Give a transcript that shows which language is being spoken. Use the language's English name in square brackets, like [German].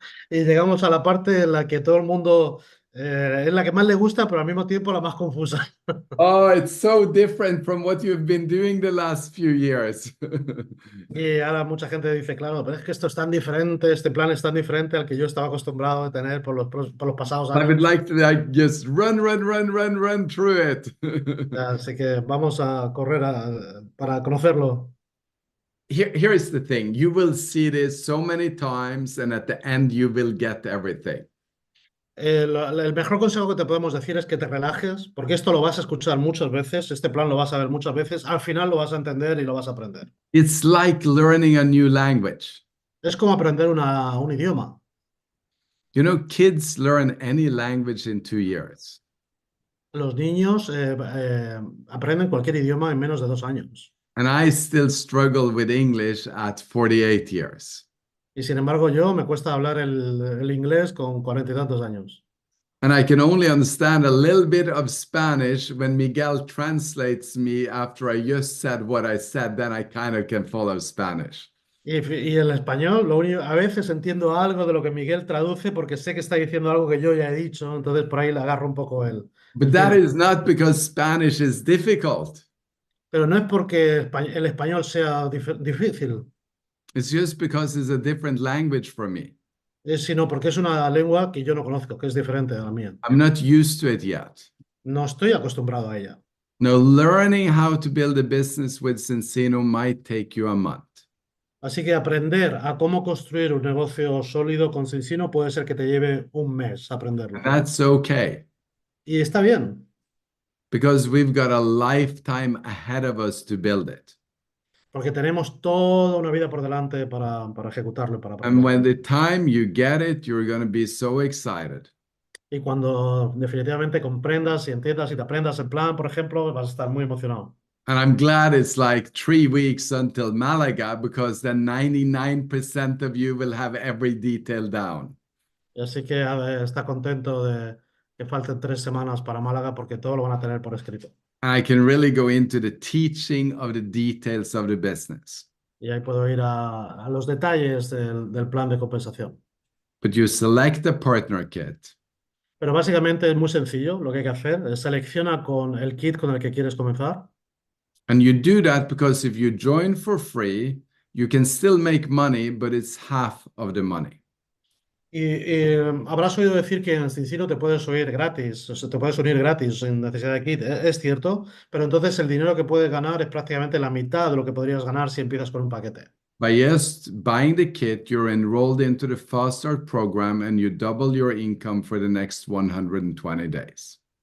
[Spanish] Y llegamos a la parte en la que todo el mundo es la que más le gusta, pero al mismo tiempo la más confusa. [English] Oh, it's so different from what you've been doing the last few years. [Spanish] Y ahora mucha gente dice, claro, pero es que esto es tan diferente, este plan es tan diferente al que yo estaba acostumbrado a tener por los pasados [English] I would [Spanish] años. [English] like to just run through it. [Spanish] Así que vamos a correr para conocerlo. [English] Here is the thing. You will see this so many times, and at the end, you will get everything. [Spanish] El mejor consejo que te podemos decir es que te relajes, porque esto lo vas a escuchar muchas veces, este plan lo vas a ver muchas veces, al final lo vas a entender y lo vas a aprender. [English] It's like learning a new language. [Spanish] Es como aprender un idioma. [English] You know, kids learn any language in 2 years. [Spanish] Los niños aprenden cualquier idioma en menos de 2 años. [English] And I still struggle with English at 48 years. [Spanish] Y sin embargo, me cuesta hablar el inglés con 40 y tantos años. [English] And I can only understand a little bit of Spanish when Miguel translates me after I just said what I said, then I kind of can follow Spanish. [Spanish] Y el español, a veces entiendo algo de lo que Miguel traduce porque sé que está diciendo algo que yo ya he dicho, entonces por ahí le agarro un poco [English] But that is not because Spanish is difficult. [Spanish] Pero no es porque el español sea difícil, [English] It's just because it's a different language for me. [Spanish] sino porque es una lengua que yo no conozco, que es diferente a la mía. [English] I'm not used to it yet. [Spanish] No estoy acostumbrado a ella. [English] Now, learning how to build a business with Zinzino might take you a month. [Spanish] Así que aprender a cómo construir un negocio sólido con Zinzino puede ser que te lleve un mes aprenderlo. [English] And that's okay, [Spanish] Y está bien, [English] because we've got a lifetime ahead of us to build it. [Spanish] porque tenemos toda una vida por delante para ejecutarlo, para [English] And when [Spanish] aprenderlo. [English] the time you get it, you're going to be so excited. [Spanish] Y cuando definitivamente comprendas y entiendas y te aprendas el plan, por ejemplo, vas a estar muy emocionado. [English] And I'm glad it's like 3 weeks until Malaga, because then 99% of you will have every detail down. [Spanish] Así que está contento que falten 3 semanas para Málaga porque todo lo van a tener por escrito. [English] I can really go into the teaching of the details of the business. [Spanish] Y ahí puedo ir a los detalles del plan de compensación. [English] But you select a partner kit. [Spanish] Pero básicamente es muy sencillo lo que hay que hacer. Selecciona con el kit con el que quieres comenzar. [English] And you do that because if you join for free, you can still make money, but it's half of the money. [Spanish] Y habrás oído decir que en Zinzino te puedes oír gratis, o sea, te puedes unir gratis sin necesidad de kit. Es cierto, pero entonces el dinero que puedes ganar es prácticamente la mitad de lo que podrías ganar si empiezas con un paquete. [English] By just buying the kit, you're enrolled into the Fast Start program and you double your income for the next 120 days.